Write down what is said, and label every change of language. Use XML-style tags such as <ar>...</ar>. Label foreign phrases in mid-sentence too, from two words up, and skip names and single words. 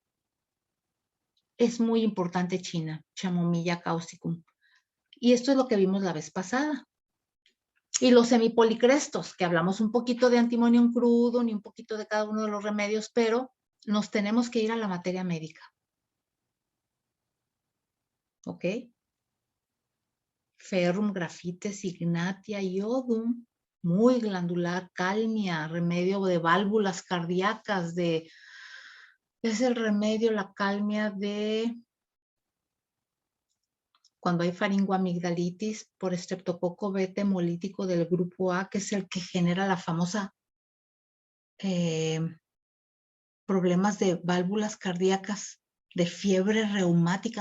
<es>Es muy importante China, Chamomilla causticum. Y esto es lo que vimos la vez pasada. Y los semipolicrestos, que hablamos un poquito de antimonium crudo, ni un poquito de cada uno de los remedios, pero nos tenemos que ir a la materia médica. ¿Ok? Ferrum, grafites, ignatia, iodum, muy glandular, calmia, remedio de válvulas cardíacas, es el remedio, la calmia de cuando hay faringoamigdalitis por estreptococo beta hemolítico del grupo A, que es el que genera la famosa problemas de válvulas cardíacas, de fiebre reumática.</es>